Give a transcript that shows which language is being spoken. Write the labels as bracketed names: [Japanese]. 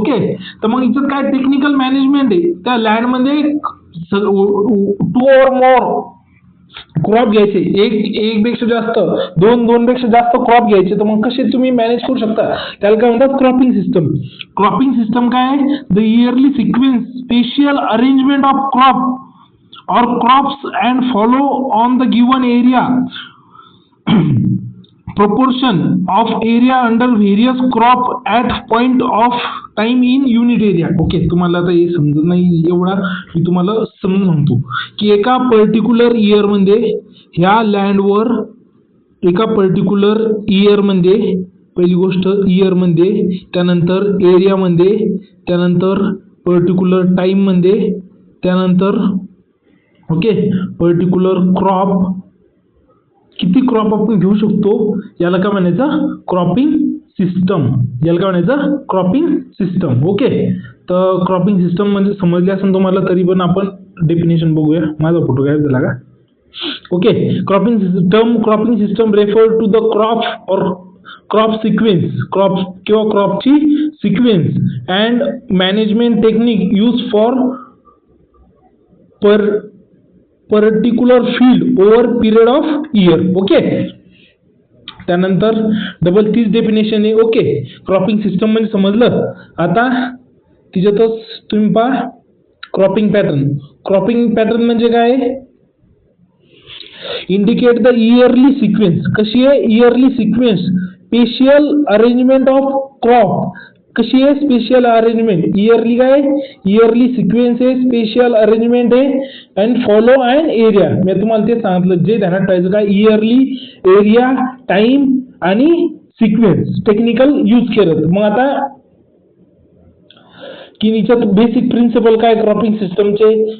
[Marathi] Okay, तर मग इथं काय टेक्निकल मॅनेजमेंट आहे. त्या लँड मध्ये [English] 2 or more [Marathi] क्रॉप घ्यायचे, एक पेक्षा जास्त, 2 पेक्षा जास्त क्रॉप घ्यायचे. तर मग कसे तुम्ही मॅनेज करू शकता, त्याला काय म्हणतात क्रॉपिंग सिस्टम. क्रॉपिंग सिस्टम काय? [English] The yearly sequence, spatial arrangement of crop or crops and follow on the given area proportion of area under various crop at point of time in unit area. [Marathi] Okay, तुम्हाला आता हे समजत नाही एवढा, मी तुम्हाला समजून सांगतो की एका पर्टिक्युलर इयर मध्ये ह्या लँडवर एका पर्टिक्युलर इयर मध्ये, पहिली गोष्ट इयर मध्ये, त्यानंतर एरिया मध्ये, त्यानंतर पर्टिक्युलर टाइम मध्ये, त्यानंतर ओके पर्टिक्युलर क्रॉप, किती क्रॉप आपण घेऊ शकतो, याला काय म्हणायचं cropping system. Cropping system. Okay, तर क्रॉपिंग सिस्टम म्हणजे समजले असेल तुम्हाला, तरी पण आपण डेफिनेशन बघूया. माझा फोटो काय झाला का? [English] okay, cropping system refer to the crop or crop sequence, [Marathi] क्रॉप किंवा क्रॉपची sequence [English] And management technique use for particular field over period of year. [Marathi] Okay, त्यानंतर डबल तीच डेफिनेशन आहे. ओके, क्रॉपिंग सिस्टम म्हणजे समजलं. आता तिच्यातच तुम्ही पहा क्रॉपिंग पॅटर्न म्हणजे काय? [English] Indicate the yearly sequence. [Marathi] कशी आहे yearly sequence? [English] Spatial arrangement of crop. [Marathi] कशी आहे स्पेशल अरेंजमेंट? इयरली काय? इयरली सिक्वेन्स आहे, स्पेशल अरेंजमेंट आहे, [English] And follow and area. [Marathi] मी तुम्हाला ते सांगितलं, जे ध्यानात ठेवायचं काय? इयरली, एरिया, टाइम आणि सिक्वेन्स टेक्निकल यूज केलं. मग आता की याच्यात बेसिक प्रिन्सिपल काय क्रॉपिंग सिस्टमचे?